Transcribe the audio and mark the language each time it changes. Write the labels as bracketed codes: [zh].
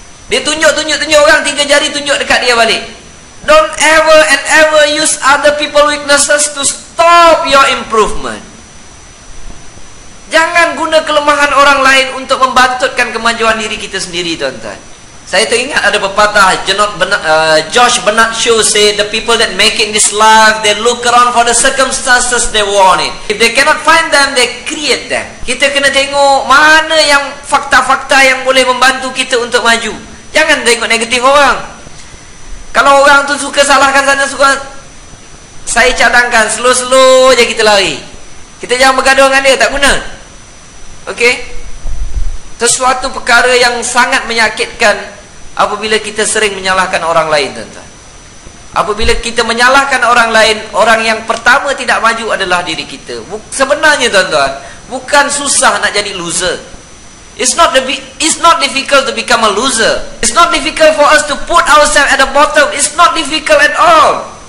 [ms] Dia tunjuk orang, 3 jari tunjuk dekat dia balik. [en] Don't ever and ever use other people weaknesses to stop your improvement. [ms] Jangan guna kelemahan orang lain untuk membantutkan kemajuan diri kita sendiri, tuan-tuan. Saya teringat ada pepatah [en] Josh Bernard Shaw say, the people that make it in this life, they look around for the circumstances they want it. If they cannot find them, they create them. [ms] Kita kena tengok mana yang fakta-fakta yang boleh membantu kita untuk maju. Jangan tengok negatif orang. Kalau orang tu suka salahkan sana, suka, saya cadangkan slow-slow je kita lari. Kita jangan bergaduh dengan dia, tak guna. Okey? Sesuatu perkara yang sangat menyakitkan apabila kita sering menyalahkan orang lain, tuan-tuan. Apabila kita menyalahkan orang lain, orang yang pertama tidak maju adalah diri kita. Sebenarnya, tuan-tuan, bukan susah nak jadi loser. [en] It's not difficult to become a loser. It's not difficult for us to put ourselves at the bottom. It's not difficult at all.